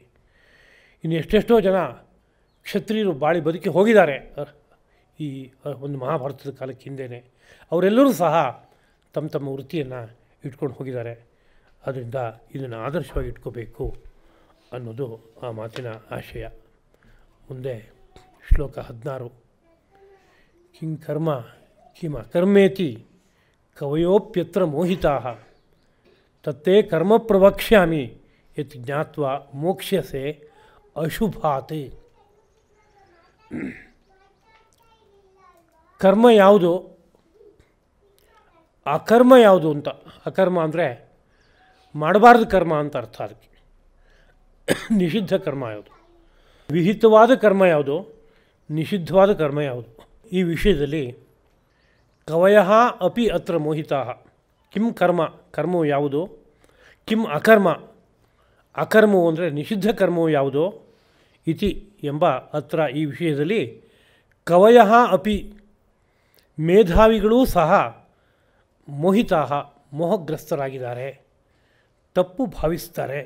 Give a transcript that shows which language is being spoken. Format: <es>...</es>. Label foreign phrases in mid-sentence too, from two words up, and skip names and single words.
<kn>ಇನ್ನು ಎಷ್ಟೆಷ್ಟೋ ಜನ ಕ್ಷತ್ರಿಯರು ಬಾಳಿ ಬದುಕಿ ಹೋಗಿದ್ದಾರೆ ಈ ಒಂದು ಮಹಾಭಾರತದ ಕಾಲಕ್ಕೆ ಹಿಂದೆಯೇ. ಅವರೆಲ್ಲರೂ ಸಹ ತಮ್ಮ ತಮ್ಮ ವೃತ್ತಿಯನ್ನು ಇಟ್ಕೊಂಡು ಹೋಗಿದ್ದಾರೆ. ಅದರಿಂದ ಇದನ್ನು ಆದರ್ಶವಾಗಿ ಇಟ್ಕೋಬೇಕು ಅನ್ನೋದು ಆ ಮಾತಿನ ಆಶಯ. ಮುಂದೆ ಶ್ಲೋಕ 16.</kn> <sa>ಕಿಂ ಕರ್ಮ ಕಿಮ ಕರ್ಮೇತಿ ಕವಯೋಪ್ಯತ್ರ ಮೋಹಿತಾಃ ತತ್ತೇ ಕರ್ಮ ಪ್ರವಕ್ಷ್ಯಾಮಿ ಯತ್ ಜ್ಞಾತ್ವಾ ಮೋಕ್ಷ್ಯಸೆ ಅಶುಭಾತ್.</sa> <kn>ಕರ್ಮ ಯಾವುದು, ಅಕರ್ಮ ಯಾವುದು ಅಂತ. ಅಕರ್ಮ ಅಂದರೆ ಮಾಡಬಾರ್ದು ಕರ್ಮ ಅಂತ ಅರ್ಥ. ಅದಕ್ಕೆ ನಿಷಿದ್ಧ ಕರ್ಮ ಯಾವುದು, ವಿಹಿತವಾದ ಕರ್ಮ ಯಾವುದು, ನಿಷಿದ್ಧವಾದ ಕರ್ಮ ಯಾವುದು. ಈ ವಿಷಯದಲ್ಲಿ</kn> <sa>ಕವಯಃ ಅಪಿ ಅತ್ರ ಮೋಹಿತಾಃ. ಕಿಂ ಕರ್ಮ,</sa> <kn>ಕರ್ಮವು ಯಾವುದು,</kn> <sa>ಕಿಂ ಅಕರ್ಮ,</sa> <kn>ಅಕರ್ಮವು ಅಂದರೆ ನಿಷಿದ್ಧ ಕರ್ಮವು ಯಾವುದು, ಇತಿ ಎಂಬ ಅತ್ರ ಈ ವಿಷಯದಲ್ಲಿ</kn> <sa>ಕವಯಃ ಅಪಿ</sa> <kn>ಮೇಧಾವಿಗಳೂ ಸಹ ಮೋಹಿತಾಃ ಮೋಹಗ್ರಸ್ತರಾಗಿದ್ದಾರೆ, ತಪ್ಪು ಭಾವಿಸ್ತಾರೆ.</kn>